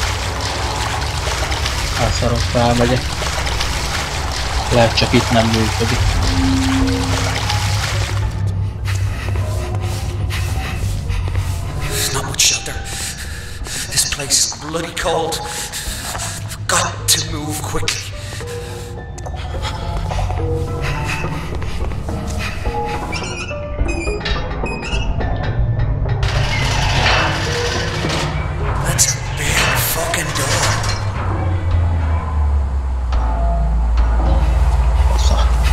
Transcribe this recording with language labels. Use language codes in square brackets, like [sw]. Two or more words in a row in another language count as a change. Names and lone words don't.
[hu] Elszarok, felmegyek. Lehet csak itt nem működik. [en] Not much shelter. This place is bloody cold. I've got to move quickly. That's a big fucking door. Fasza.